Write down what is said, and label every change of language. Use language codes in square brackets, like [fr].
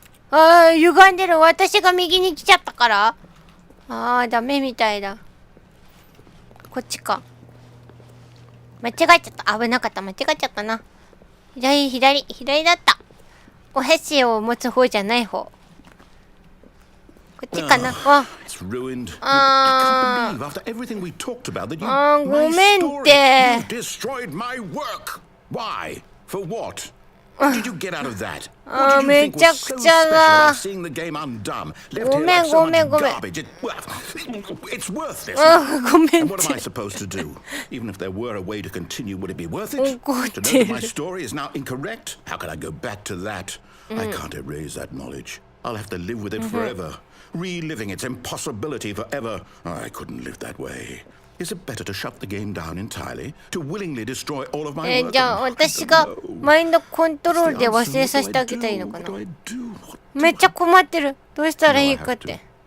[ja] 歪んでる。私が右に来ちゃったから。ダメみたいだ。こっちか。間違えちゃった。危なかった。間違えちゃったな。左だった。お箸を持つ方じゃない方。こっちかな。 [en] It's ruined. I can't believe after everything we talked about that you [ja] ごめんって。 [en] You destroyed my work. Why? For what? What did you get out of that? What did you think was so special about seeing the game undone? Left here like so much garbage. It's worthless. And what am I supposed to do? Even if there were a way to continue, would it be worth it? To know that my story is now incorrect? How can I go back to that? I can't erase that knowledge. I'll have to live with it forever. Reliving its impossibility forever. I couldn't live that way. Is it better to shut the game down entirely? To willingly destroy all of my work? [ja] じゃあ私がマインドコントロールで忘れさせてあげたらいいのかな。めっちゃ困ってる。どうしたらいいかって。